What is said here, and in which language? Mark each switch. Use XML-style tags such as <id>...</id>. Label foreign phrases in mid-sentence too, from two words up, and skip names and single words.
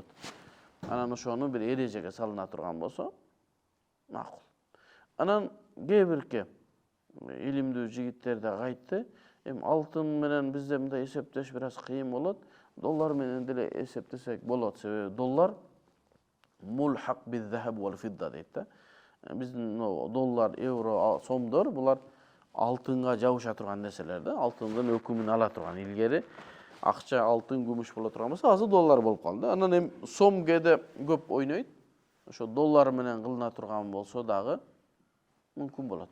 <ky>Анан ошону бир эрежеге салына турган болсо макул. Анан кээ бирке илимдүү жигиттер да кайтты. Алтын менен бизде мындай эсептеш бир аз кыйын болот. Доллар менен деле эсептесек болот. Себеби доллар</ky> <ar>ملحق بالذهب والفضة</ar> <ky>дейт да. Биздин доллар, евро, сомдор булар алтынга жабыша турган нерселер да. Алтындын өкүмүн ала турган илгери акча алтын, күмүш боло турган болсо, азыр доллар болуп калды. Анан сом кээде көп ойнойт. Ошо доллар менен кылына турган болсо дагы мүмкүн болот.</ky>